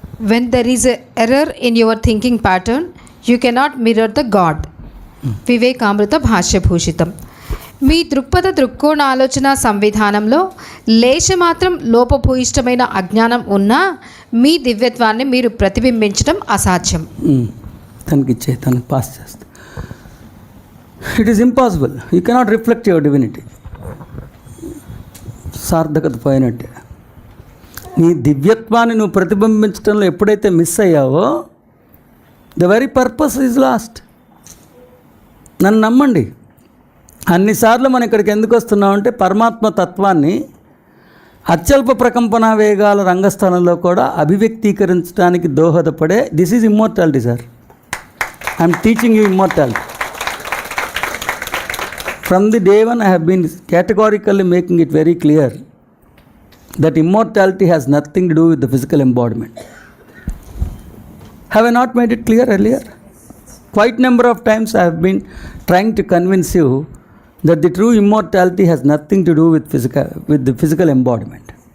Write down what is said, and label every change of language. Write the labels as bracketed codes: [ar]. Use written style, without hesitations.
[en] When there is an error in your thinking pattern, you cannot mirror the God. [te] వివేకామృత భాష్యభూషితం. మీ దృక్పథ దృక్కోణ ఆలోచన సంవిధానంలో లేశమాత్రం లోపభూయిష్టమైన అజ్ఞానం ఉన్నా మీ దివ్యత్వాన్ని మీరు ప్రతిబింబించడం అసాధ్యం. తనకి పాస్ చేస్తా. [en] It is impossible. You cannot reflect your divinity. [te] సార్థకత పోయినట్టే. నీ దివ్యత్వాన్ని నువ్వు ప్రతిబింబించడంలో ఎప్పుడైతే miss అయ్యావో [en] The very purpose is lost. [te] నన్ను నమ్మండి. అన్నిసార్లు మనం ఇక్కడికి ఎందుకు వస్తున్నామంటే పరమాత్మ తత్వాన్ని అత్యల్ప ప్రకంపన వేగాల రంగస్థలంలో కూడా అభివ్యక్తీకరించడానికి దోహదపడే [en] this is immortality [te] sir. [en] I'm teaching you immortality. From the day one I have been categorically making it very clear that immortality has nothing to do with the physical embodiment. Have I not made it clear earlier? Quite number of times I have been trying to convince you that the true immortality has nothing to do with the physical embodiment.